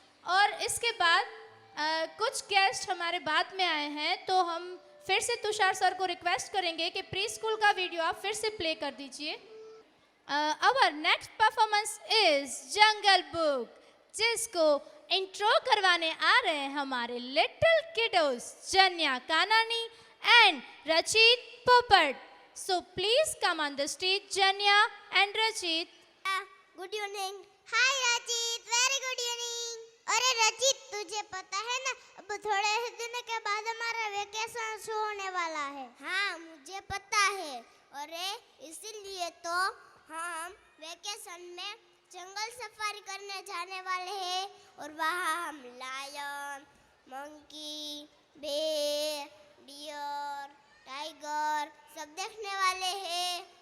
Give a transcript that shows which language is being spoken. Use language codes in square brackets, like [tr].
[hi] और इसके बाद कुछ गेस्ट हमारे बाद में आए हैं, तो हम फिर से तुषार सर को रिक्वेस्ट करेंगे कि प्री स्कूल का वीडियो आप फिर से प्ले कर दीजिए। [en] Our next performance is [hi] jungle book, जिसको इंट्रो करवाने आ रहे हैं हमारे लिटिल किडोस जन्या कानानी एंड रचित पोपट। [en] So please come on the stage, Janya and Rachit. Good evening. [hi] हाय रचित, [en] Very good evening. [hi] अरे रचित, तुझे पता है ना, अब थोड़े ही दिन के बाद हमारा वेकेशन शुरू होने वाला है। हाँ, मुझे पता है। अरे इसीलिए तो हम वेकेशन में जंगल सफारी करने जाने वाले हैं, और वहाँ हम लायन, मंकी, बेर, डियर, टाइगर सब देखने वाले हैं।